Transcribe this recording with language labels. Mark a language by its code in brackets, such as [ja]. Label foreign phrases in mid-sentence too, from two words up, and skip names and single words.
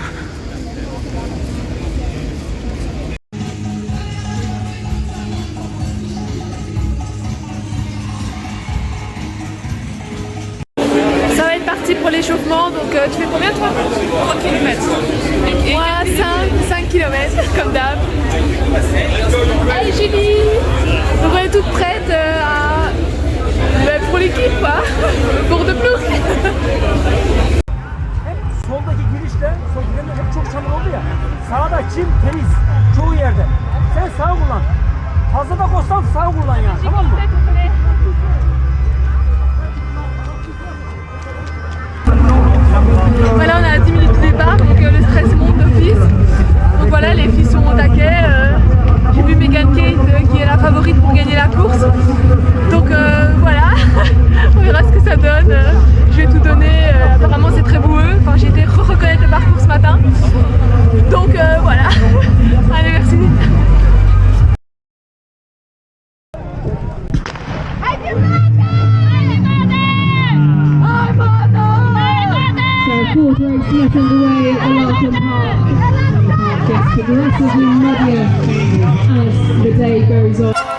[fr] Ça va être parti pour l'échauffement, donc tu fais combien toi? 3 km. Moi 5 km comme d'hab. Hey Julie, on est toute prête pour l'équipe quoi, pour [nl] de ploeg. [tr] Soldaki girişte, sol girende hep çok çamur oldu ya. Sağda çim temiz çoğu yerde. sağ kullan. Fazla da koşsan sağ kullan yani, tamam mı? [fr] Voilà, on est à 10 minutes du départ, donc le stress monte d'office. Donc voilà, les filles sont au taquet. J'ai vu Megan Kate qui est la favorite pour gagner la course. Donc voilà, on verra ce que ça donne. Je vais tout donner. Apparemment c'est très boueux. Enfin, j'ai été reconnaître le parcours ce matin. Donc voilà. Allez, merci. [en] Fourth race yet underway at Larkham Park. Gets progressively muddier as the day goes on.